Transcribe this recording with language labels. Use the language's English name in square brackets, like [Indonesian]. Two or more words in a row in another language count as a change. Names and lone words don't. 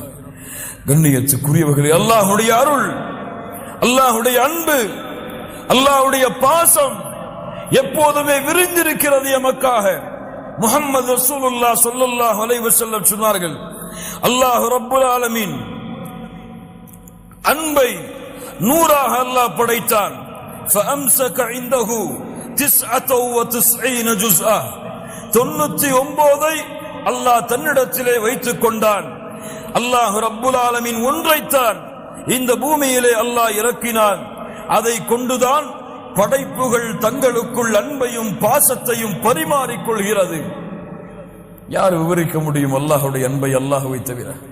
[Tamil] கண்ணியத்துக்குரியவர்களே, அல்லாஹ்வுடைய அருள், அல்லாஹ்வுடைய அன்பு, அல்லாஹ்வுடைய பாசம் எப்போதுமே விரிந்திருக்கிறது எமக்காக. [Arabic] محمد رسول الله صلى الله عليه وسلم [Tamil] சொன்னார்கள், [Arabic] الله رب العالمين [Tamil] அன்பை 100ஆக அல்லாஹ் படைத்தான். [Arabic] فأمسك عنده 99 جزءا [Tamil] 99 அல்லாஹ் தன்னிடத்திலே வைத்துக் கொண்டான். [Arabic] الله رب العالمين [Tamil] ஒன்றைத்தான் இந்த பூமியிலே அல்லாஹ் இறக்கினான். அதை கொண்டுதான் படைப்புகள் தங்களுக்குள் அன்பையும் பாசத்தையும் பரிமாறிக்கொள்கிறது. யார் விவரிக்க முடியும் அல்லாஹ்வுடைய அன்பை அல்லாஹ்வை தவிர?